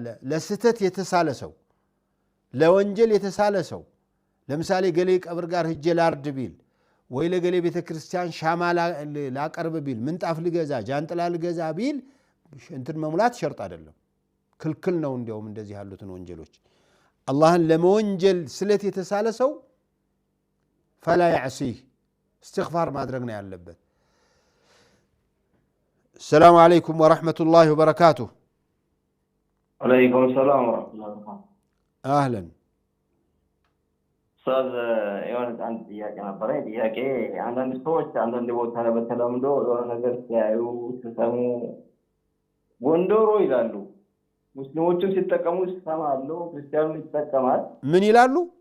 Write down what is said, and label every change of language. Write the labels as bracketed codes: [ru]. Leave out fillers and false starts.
[am] ለስተት የተሳለ ሰው፣ ለወንጀል የተሳለ ሰው፣ ለምሳሌ ገሌ ቀብር ጋር ሂጄ ላርድ ቢል ወይ ለገሌ ቤተ ክርስቲያን ሻማ ላቀርብ ቢል ምንጣፍ ልገዛ ጃንጥላ ልገዛ ቢል እንትን መሙላት ሸርጥ አይደለም፣ ክልክል ነው። እንዲያውም እንደዚህ ያሉትን ወንጀሎች አላህን ለመወንጀል ስለት የተሳለ ሰው ፈላ ያዕሲህ እስትግፋር ማድረግ ነው ያለበት። [ar] السلام عليكم ورحمة الله وبركاته. عليكم السلام ورحمة الله وبركاته. أهلا. [am] أستاذ የሆነ አንድ ጥያቄ ነበረኝ። ጥያቄ አንዳንድ ሰዎች አንዳንድ ቦታ ላይ በተለምዶ የሆነ ነገር ሲያዩ ሲሰሙ ጎንዶሮ ይላሉ። ሙስሊሞችም ሲጠቀሙ ይሰማሉ፣ ክርስቲያኑ ይጠቀማል። ምን ይላሉ?